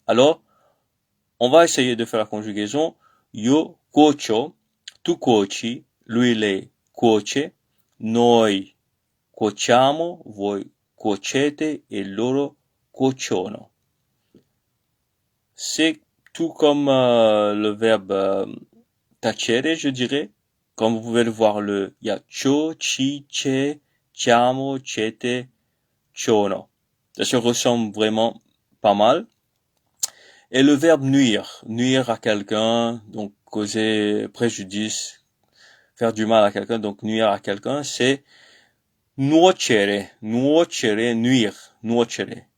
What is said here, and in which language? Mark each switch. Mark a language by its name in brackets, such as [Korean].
[French] Alors, on va essayer de faire la conjugaison. [Italian] Io cuocio, tu cuoci, lui lei cuoce, noi cuociamo, voi cuocete e loro cuociono. [French] C'est tout comme le verbe tacere, je dirais. Comme vous pouvez le voir, il y a cio, ci, ce, ciamo, cete, ciono. Ça se ressemble vraiment pas mal. Et le verbe nuire, nuire à quelqu'un, donc causer préjudice, faire du mal à quelqu'un, donc nuire à quelqu'un, c'est nuocere, nuire, nuocere.